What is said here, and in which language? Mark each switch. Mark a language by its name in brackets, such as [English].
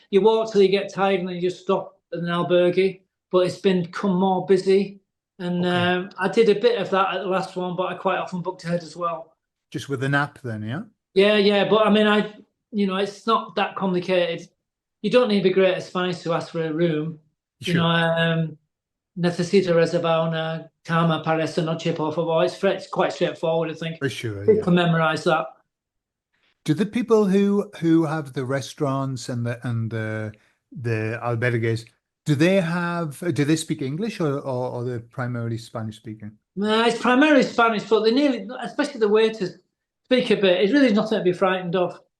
[English] You walk till you get tired, and then you just stop at an albergue. But it's become more busy, and okay. I did a bit of that at the last one, but I quite often booked ahead as well. Just with an app then, yeah? Yeah, yeah, but I mean, it's not that complicated. You don't need to be great at Spanish to ask for a room. You know, Sure, [Spanish] necesito reservar una cama para esta noche, por favor. [English] It's quite straightforward, I think. for sure, People yeah. can memorize that. Do the people who have the restaurants and the albergues, do they speak English, or they're primarily Spanish speaking? It's primarily Spanish, but they nearly, especially the waiters, speak a bit. It's really nothing to be frightened of.